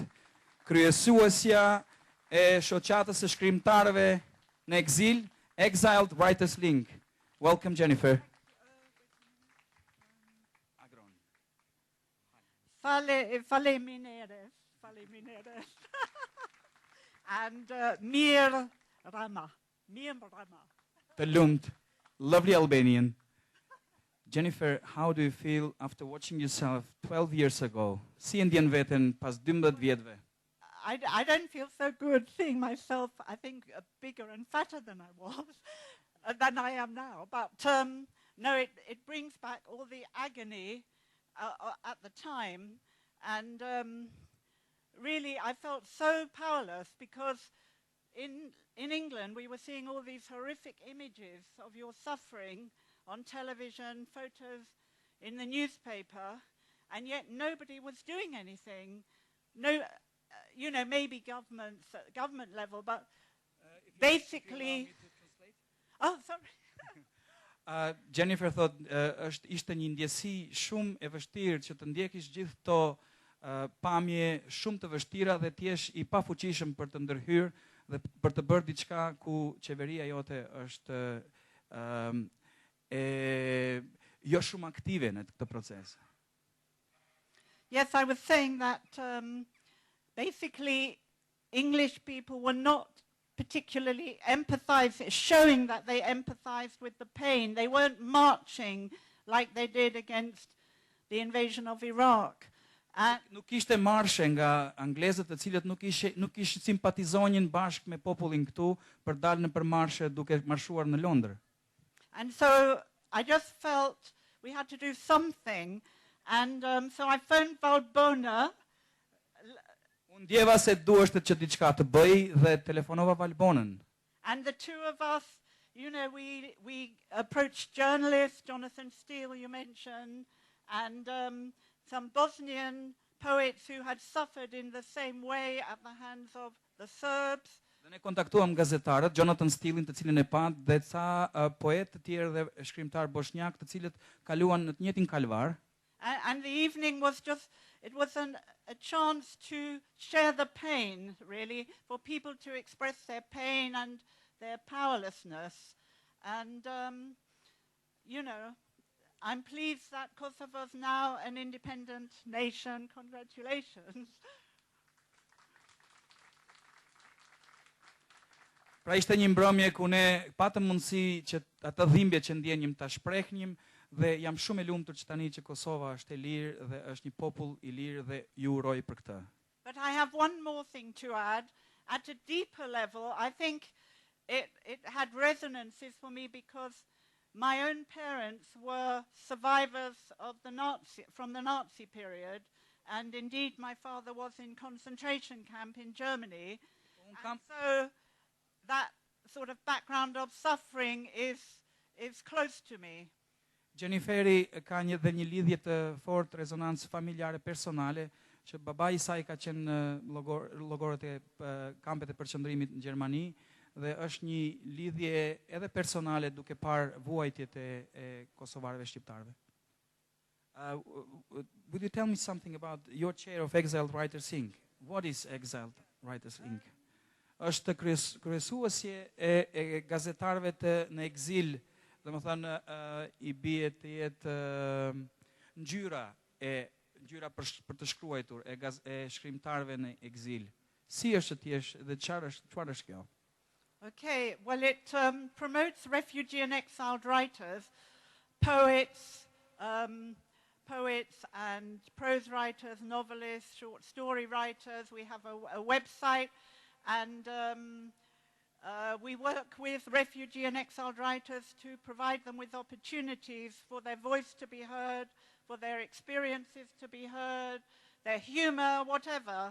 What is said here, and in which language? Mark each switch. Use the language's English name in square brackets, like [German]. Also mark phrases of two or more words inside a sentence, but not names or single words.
[Albanian] Kryesuesja e shoqatës së shkrimtarëve në ekzil, Exiled Writers Ink. [English] Welcome, Jennifer. Agron. Faleminderit. And Mir Rama. [Albanian] Të lumt. [English] Lovely Albanian. Jennifer, how do you feel after watching yourself 12 years ago? [Albanian] Si e ndjen veten pas 12 vjetëve? [English] I don't feel so good seeing myself, I think, bigger and fatter than I was, than I am now. But no, it brings back all the agony at the time. And really, I felt so powerless because in England, we were seeing all these horrific images of your suffering on television, photos in the newspaper, and yet nobody was doing anything. No, you know, maybe governments at government level, but basically... Oh, sorry. [Albanian] Jennifer thot, ishte një ndjesi shumë e vështirë që të ndjekish gjithë këto pamje shumë të vështira dhe t'jesh i pafuqishëm për të ndërhyrë dhe për të bërë diçka ku qeveria jote është jo shumë aktive në këtë proces. [English] Yes, I was saying that basically English people were not particularly showing that they empathized with the pain. They weren't marching like they did against the invasion of Iraq. [Albanian] Nuk ishte marshe nga anglezët të cilët nuk ishte simpatizonin bashkë me popullin këtu për dalë në përmarshe duke marshuar në Londër. [English] And so I just felt we had to do something, and so I phoned Valbona. [Albanian] Unë ndjeva se duheshte që diçka të bëj dhe telefonova Valbonën. [English] And the two of us, you know, we approached journalists, Jonathan Steele you mentioned, and some Bosnian poets who had suffered in the same way at the hands of the Serbs. [Albanian] Dhe ne kontaktuam gazetarët, Jonathan Steele-in të cilin e pat, dhe ca poetë të tjerë dhe shkrimtar bosnjak të cilët kaluan në të njëjtin kalvar. [English] And the evening was just, it was a chance to share the pain, really, for people to express their pain and their powerlessness. And, you know, I'm pleased that Kosovo is now an independent nation. Congratulations. [Albanian] Pra ishte një mbrëmje ku ne patëm mundësi që atë dhimbje që ndjenjim ta shprehnim dhe jam shumë e lumtur që tani që Kosova është e lirë dhe është një popull i lirë dhe ju uroj për këtë. [English] But I have one more thing to add. At a deeper level, I think it had resonances for me because my own parents were survivors of from the Nazi period, and indeed my father was in concentration camp in Germany. And so that sort of background of suffering is close to me. [Albanian] Jenniferi ka një lidhje të fortë, rezonancë familjare personale, që babai i saj ka qenë në llogorët e kampet e përqendrimit në Gjermani dhe është një lidhje edhe personale duke parë vuajtjet e kosovarëve shqiptarëve. [English] Would you tell me something about your chair of Exiled Writers Ink? What is Exiled Writers Ink? [Albanian] Është kryesuesje e gazetarëve në ekzil, domethënë i bie të jetë ngjyra për të shkruar e shkrimtarëve në ekzil. Si është të jesh dhe çfarë është kjo? [English] Okay, well it promotes refugee and exiled writers, poets and prose writers, novelists, short story writers. We have a website, and we work with refugee and exiled writers to provide them with opportunities for their voice to be heard, for their experiences to be heard, their humor, whatever.